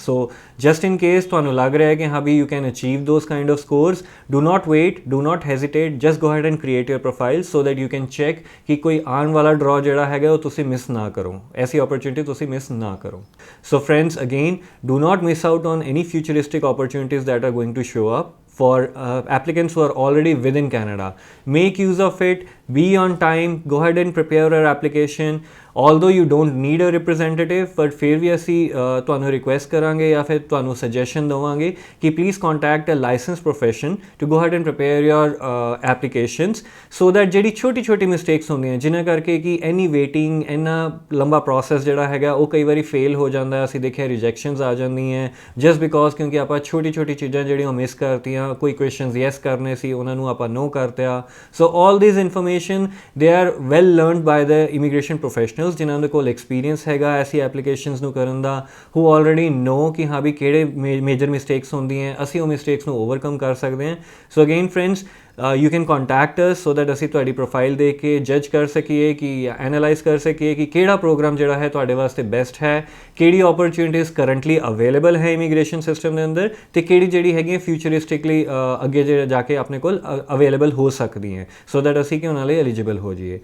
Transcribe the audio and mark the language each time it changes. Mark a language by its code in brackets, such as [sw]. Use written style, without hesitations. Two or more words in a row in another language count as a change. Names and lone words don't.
[en] So just in case [pa] ਤੁਹਾਨੂੰ ਲੱਗ ਰਿਹਾ ਹੈ ਕਿ ਹਾਂ ਵੀ [en] you can achieve those kind of scores, do not wait, do not hesitate, just go ahead and create your profile so that you can check [pa] ਕਿ ਕੋਈ ਆਉਣ ਵਾਲਾ ਡਰਾ ਜਿਹੜਾ ਹੈਗਾ ਉਹ ਤੁਸੀਂ ਮਿਸ ਨਾ ਕਰੋ, ਐਸੀ ਓਪਰਚੁਨਿਟੀ ਤੁਸੀਂ ਮਿਸ ਨਾ ਕਰੋ। [en] So friends again do not miss out on any futuristic opportunities that are going to show up for applicants who are already within Canada. Make use of it, be on time, go ahead and prepare your application. Although you don't need a representative, but [pa] ਫਿਰ ਵੀ ਅਸੀਂ ਤੁਹਾਨੂੰ ਰਿਕੁਐਸਟ ਕਰਾਂਗੇ ਜਾਂ ਫਿਰ ਤੁਹਾਨੂੰ ਸੁਜੈਸ਼ਨ ਦੇਵਾਂਗੇ ਕਿ [en] please contact a license profession to go ahead and prepare your applications so that [pa] ਜਿਹੜੀ ਛੋਟੀ ਛੋਟੀ ਮਿਸਟੇਕਸ ਹੁੰਦੀਆਂ ਜਿਨ੍ਹਾਂ ਕਰਕੇ ਕਿ ਐਨੀ ਵੇਟਿੰਗ ਇੰਨਾ ਲੰਬਾ ਪ੍ਰੋਸੈਸ ਜਿਹੜਾ ਹੈਗਾ ਉਹ ਕਈ ਵਾਰੀ ਫੇਲ ਹੋ ਜਾਂਦਾ। ਅਸੀਂ ਦੇਖਿਆ ਰਿਜੈਕਸ਼ਨਸ ਆ ਜਾਂਦੀਆਂ [en] just because [pa] ਕਿਉਂਕਿ ਆਪਾਂ ਛੋਟੀ ਛੋਟੀ ਚੀਜ਼ਾਂ ਜਿਹੜੀਆਂ ਮਿਸ ਕਰਤੀਆਂ, ਕੋਈ ਕੁਐਸਚਨਸ ਯੈਸ ਕਰਨੇ ਸੀ ਉਹਨਾਂ ਨੂੰ ਆਪਾਂ ਨੋ ਕਰਤਿਆ। [en] So all this information they are well learned by the immigration professionals [pa] ਜਿਨ੍ਹਾਂ ਦੇ ਕੋਲ ਐਕਸਪੀਰੀਅੰਸ ਹੈਗਾ ਐਸੀ ਐਪਲੀਕੇਸ਼ਨਸ ਨੂੰ ਕਰਨ ਦਾ, [en] who already know [pa] ਕਿ ਹਾਂ ਵੀ ਕਿਹੜੇ [en] major mistakes [pa] ਹੁੰਦੀਆਂ, ਅਸੀਂ ਉਹ ਮਿਸਟੇਕਸ ਨੂੰ ਓਵਰਕਮ ਕਰ ਸਕਦੇ ਹਾਂ। [en] So again friends you can contact us so that [pa] ਅਸੀਂ ਤੁਹਾਡੀ ਪ੍ਰੋਫਾਈਲ ਦੇਖ ਕੇ ਜੱਜ ਕਰ ਸਕੀਏ ਕਿ ਐਨਾਲਾਈਜ਼ ਕਰ ਸਕੀਏ ਕਿ ਕਿਹੜਾ ਪ੍ਰੋਗਰਾਮ ਜਿਹੜਾ ਹੈ ਤੁਹਾਡੇ ਵਾਸਤੇ ਬੈਸਟ ਹੈ, ਕਿਹੜੀ ਓਪਰਚੁਨਿਟੀਜ਼ [en] currently available [pa] ਹੈ [en] immigration system [pa] ਦੇ ਅੰਦਰ ਤੇ ਕਿਹੜੀ ਜਿਹੜੀ ਹੈਗੀਆਂ ਫਿਊਚਰਿਸਟਿਕਲੀ ਅੱਗੇ ਜਿਹੜਾ ਜਾ ਕੇ ਆਪਣੇ ਕੋਲ ਅਵੇਲੇਬਲ ਹੋ ਸਕਦੀਆਂ [en] so that [pa] ਅਸੀਂ ਕਿ ਉਹਨਾਂ ਲਈ ਐਲੀਜੀਬਲ ਹੋ ਜਾਈਏ।